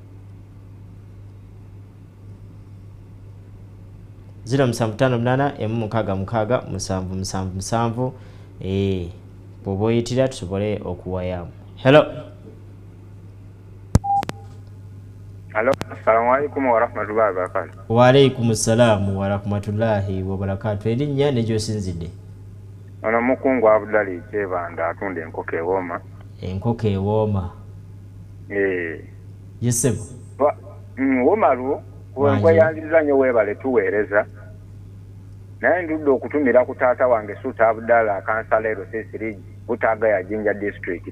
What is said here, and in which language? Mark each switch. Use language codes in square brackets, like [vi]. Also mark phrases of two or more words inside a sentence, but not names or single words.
[lg] 0758 M66 woba oyitira tusobole okuwayamu. [en] Hello. Hello, [ar] السلام عليكم ورحمة الله وبركاته. وعليكم السلام ورحمة الله وبركاته. [lg] Erinnya ne gy'osinzidde? Ono mukungu Abdali Kyebanda atunda enkoko ewooma. Enkoko ewooma. Yesebo. Womalu kweyanziriza nnyo weebale tuweereza. Naye ndudde okutumira ku taata wange Suta Abdala kansaleero Sisirigi Butaaga ya Jinja District.